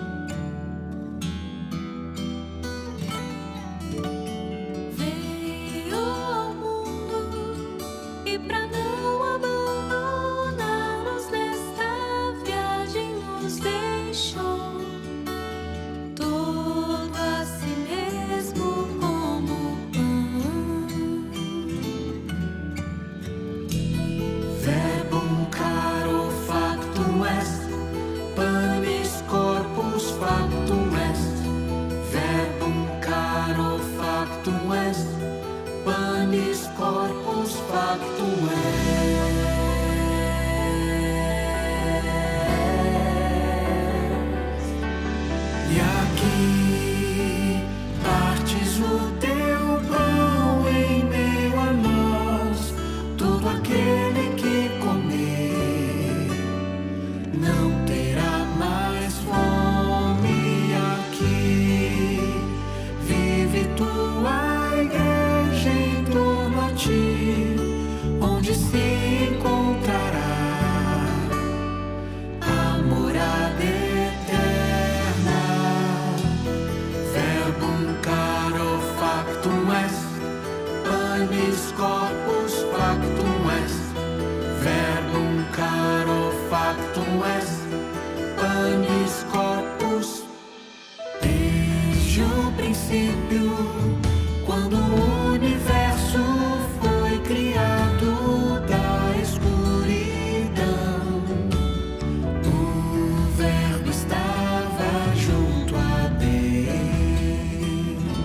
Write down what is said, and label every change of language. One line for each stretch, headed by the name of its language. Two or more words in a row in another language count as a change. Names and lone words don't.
Portuguese: Veio ao mundo e pra não abandonar-nos nesta viagem nos deixou, todo a si mesmo como pão.
Latin: Verbum caro factum est, panis corpus factum est. Verbum caro factum est, panis corpus factum est.
Portuguese: E aqui partes o teu pão em meio a nós, todo aquele que comer não terá mais fome. Aqui vive tua igreja em torno a ti, onde se encontrará a morada eterna.
Latin: Verbum caro factum est, panis corpus factum est. Verbum caro factum est, panis corpus.
Portuguese: Desde o princípio, quando o universo foi criado da escuridão, o Verbo estava junto a Deus.